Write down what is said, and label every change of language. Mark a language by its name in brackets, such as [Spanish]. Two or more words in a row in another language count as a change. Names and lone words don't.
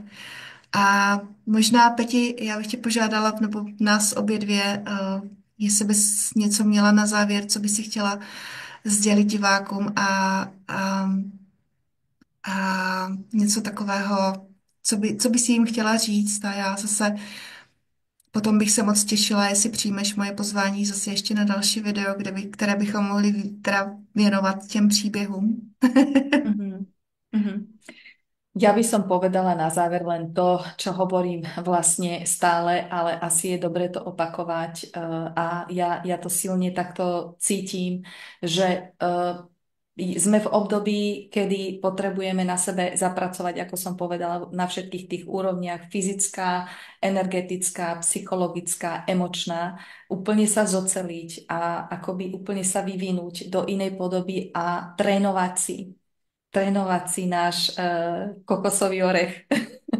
[Czech] A možná, Peti, já bych tě požádala, nebo nás obě dvě, jestli bys něco měla na závěr, co by si chtěla sdělit divákům a něco takového, co by si jim chtěla říct. A já zase potom bych se moc těšila, jestli přijmeš moje pozvání zase ještě na další video, které bychom mohli teda věnovat těm příběhům. Mhm. Mhm. [Slovak] Ja by som povedala na záver len to, čo hovorím vlastne stále, ale asi je dobre to opakovať. A ja to silne takto cítim, že sme v období, kedy potrebujeme na sebe zapracovať, ako som povedala, na všetkých tých úrovniach, fyzická, energetická, psychologická, emočná, úplne sa zoceliť a akoby úplne sa vyvinúť do inej podoby a trénovať si náš kokosový orech, ako